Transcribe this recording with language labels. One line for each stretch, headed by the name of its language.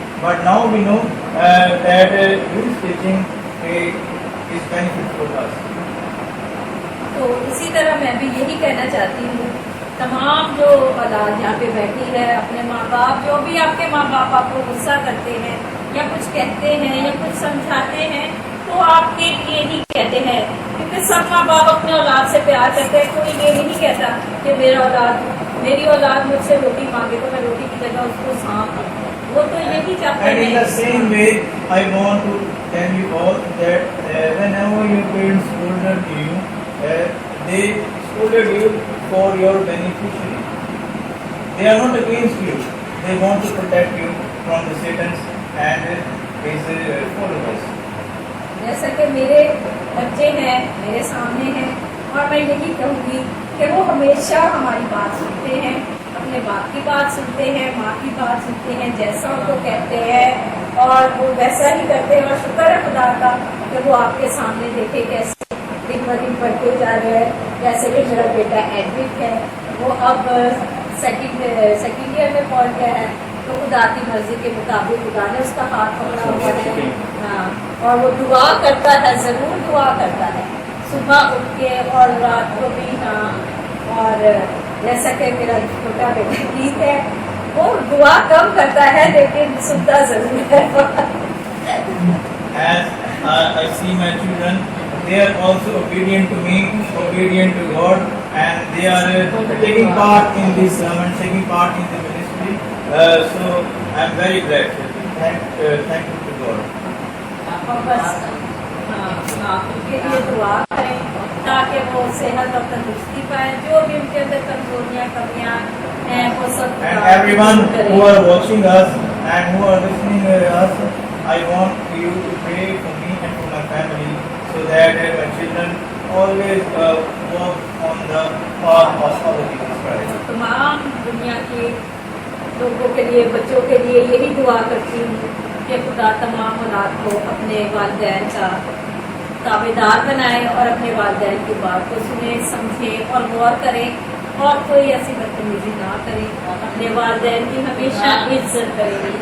English: But now we know that his teaching is beneficial for us.
Hindi: तो इसी तरह मैं भी यही कहना चाहती हूँ, तमाम जो औलाद यहाँ पे बैठी है, अपने माँ बाप, जो भी आपके माँ बाप आपको गुस्सा करते हैं या कुछ कहते हैं या कुछ समझाते हैं, तो आपके लिए ही कहते हैं. क्योंकि सब माँ बाप अपने औलाद से प्यार करते हैं. कोई ये नहीं कहता कि मेरी औलाद मुझसे रोटी मांगे तो मैं रोटी की जगह उसको सांप. वो तो यही चाहते
English: And in the
Hindi: हैं.
English: same way, I want to tell you all that whenever your parents scolded you, they scolded you for your beneficiary. they are not against you. They want to protect you from the Satan's and his followers.
Hindi: जैसा कि मेरे बच्चे हैं मेरे सामने हैं और मैं यही कहूँगी कि वो हमेशा हमारी बात सुनते हैं, अपने बाप की बात सुनते हैं, माँ की बात सुनते हैं, जैसा उनको कहते हैं और वो वैसा ही करते हैं। और शुक्र है खुदा का कि वो आपके सामने देखे कैसे दिन ब दिन बढ़ते जा रहे हैं। जैसे कि मेरा बेटा एडमिट है, वो अब सेकंड ईयर में पहुँच गया है, तो खुदा की मर्जी के मुताबिक खुदा ने उसका हाथ पकड़ा हुआ है। हाँ, और वो दुआ करता है, ज़रूर दुआ करता है, सुबह उठ के और रात को भी। हाँ, और जैसा कि मेरा छोटा बेटा गीत है, वो दुआ कम करता है लेकिन सुनता जरूर है।
English: As I see my children, they are also obedient to me, obedient to God, and they are taking part in this sermon, taking part in the ministry. So I am very glad. Thankful to God.
Hindi: और बस हाँ, उनके लिए दुआ करें ताकि वो सेहत और तंदुरुस्ती पाए, जो भी उनके अंदर कमजोरियाँ कमियाँ हैं वो सब
English: And everyone who are watching us and who are listening us, I want you to pray for me and for my family, so that my children always walk on the path of our Jesus Christ.
Hindi: तमाम दुनिया के लोगों के लिए, बच्चों के लिए यही दुआ करती हूँ कि खुदा तमाम औलाद को अपने वालिदैन का ताबेदार बनाए और अपने वालिदैन की बात को सुने, समझे और गौर करें और कोई ऐसी बदतमीजी ना करे, अपने वालिदैन की हमेशा इज्जत करें।